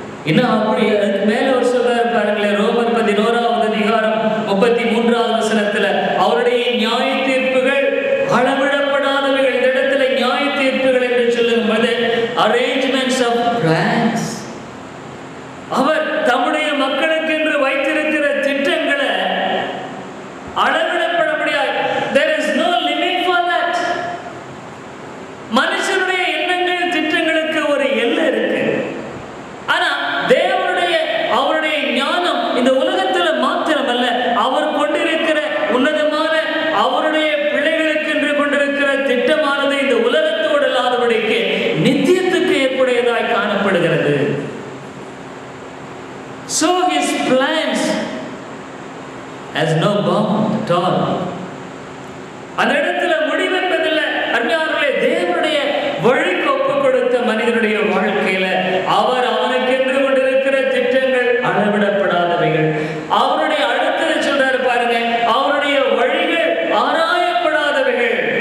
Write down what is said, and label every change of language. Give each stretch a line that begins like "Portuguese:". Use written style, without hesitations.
Tamil: இன்னும் அப்படி அதுக்கு மேல ஒரு சொல்றாரு பாருங்களேன், ரோமர் 11வது அதிகாரம் 33வது வசனத்துல அவருடைய நியாய தீர்ப்புகள் அளவிடப்படாதவைகள். இந்த இடத்துல நியாய தீர்ப்புகள் என்று சொல்லும் போது
English: arrangements of plans,
Tamil: அவர் தம்முடைய மக்களுக்கு என்று வைத்திருக்கிற திட்டங்களை அளவிடப்பட முடியாது.
English: There is no limit for that.
Tamil: மனுஷனுடைய எண்ணங்கள், திட்டங்களுக்கு ஒரு எல்லை இருக்கு. ஆனா தேவனுடைய அவருடைய ஞானம் இந்த உலகத்துல மாத்திரமல்ல, அவர் கொண்டிருக்கிற உன்னதமான அவருடைய பிள்ளைகளுக்கு என்று கொண்டிருக்கிற திட்டமானது இந்த உலகத்தோடு இல்லாதபடிக்கு நித்தியத்துக்கு ஏற்புடையதாய் காணப்படுகிறது.
English: So his plans has no bound at all.
Tamil: அந்த இடத்துல முடிவு என்பதில்லை. அருமையானவர்களே, தேவனுடைய வழிக்கு ஒப்புக் கொடுத்த மனிதனுடைய வாழ்க்கையில அவர் அவனுக்கு என்று கொண்டிருக்கிற திட்டங்கள் அளவிடப்படாதவைகள். அவருடைய அடுத்தது சொல்றாரு பாருங்க, அவருடைய வழிகள் ஆராயப்படாதவைகள்.